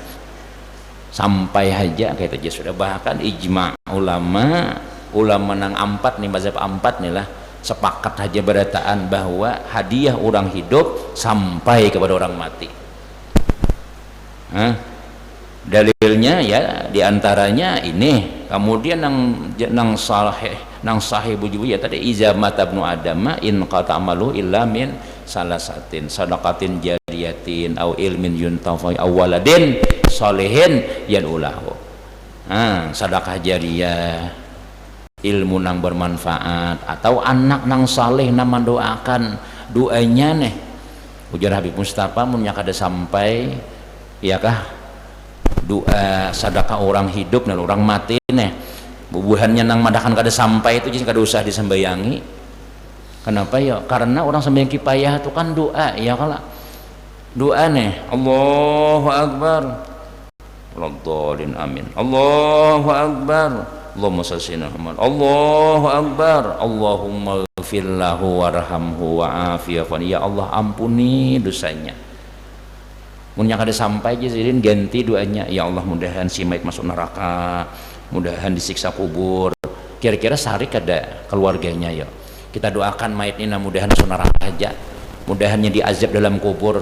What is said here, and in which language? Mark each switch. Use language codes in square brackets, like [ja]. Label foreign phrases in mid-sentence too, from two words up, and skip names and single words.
[bjn] Sampai aja kita aja sudah, bahkan ijma ulama nang empat nih, mazhab empat nih lah, sepakat aja berataan bahwa hadiah orang hidup sampai kepada orang mati. Dalilnya ya diantaranya ini, kemudian nang sahih bujubu ya tadi, [ar] إذا مات ابن آدم انقطع عمله إلا من ثلاثة صدقة جارية أو علم ينتفع أو ولد صالح يدعو له. [bjn] Sedekah jariyah, ilmu nang bermanfaat, atau anak nang saleh nang mendoakan doanya nih. Ujar Habib Mustafa mun kada sampai ya kah doa sedekah orang hidup dan orang mati nih, bubuhannya nang madakan kada sampai itu jadi kada usah disembayangi. Kenapa ya? Karena orang sembahyang kipayah itu kan doa ya, kalau doa nih [ar] الله أكبر ولا الضالين آمين, الله أكبر اللهم صل على محمد, الله أكبر اللهم اغفر له وارحمه وعافه, [bjn] ya Allah ampuni dosanya. Munnya kada sampai jadi ganti doanya, ya Allah mudahan si mayit masuk neraka, mudahan disiksa kubur. Kira-kira sehari kada keluarganya ya kita doakan mayit ini mudahan masuk neraka aja, mudahannya diazab dalam kubur.